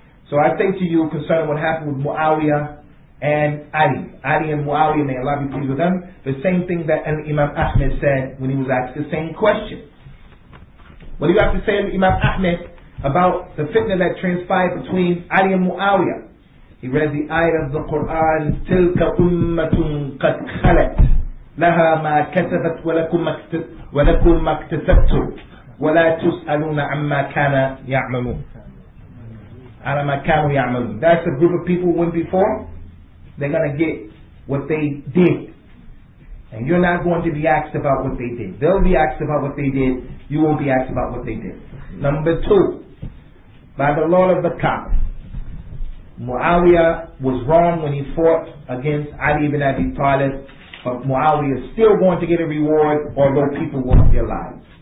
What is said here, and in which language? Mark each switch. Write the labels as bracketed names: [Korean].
[English] So I say to you concerning what happened with Muawiyah and Ali and Muawiyah, may Allah be pleased with them, the same thing that Imam Ahmed said when he was asked the same question. What do you have to say to Imam Ahmed about the fitna that transpired between Ali and Muawiyah? He read the ayat of the Quran, [Arabic] تِلْكَ أُمَّةٌ قَدْ خَلَتْ لَهَا مَا كَسَبَتْ وَلَكُمْ مَا اكْتَسَبْتُمْ وَلَا تُسْأَلُونَ عَمَّا كَانَ يَعْمَلُونَ. [English] That's a group of people who went before. They're going to get what they did. And you're not going to be asked about what they did. They'll be asked about what they did. You won't be asked about what they did. Number two, by the law of the Kaaba, Muawiyah was wrong when he fought against Ali ibn Abi Talib, but Muawiyah is still going to get a reward although people lost their lives.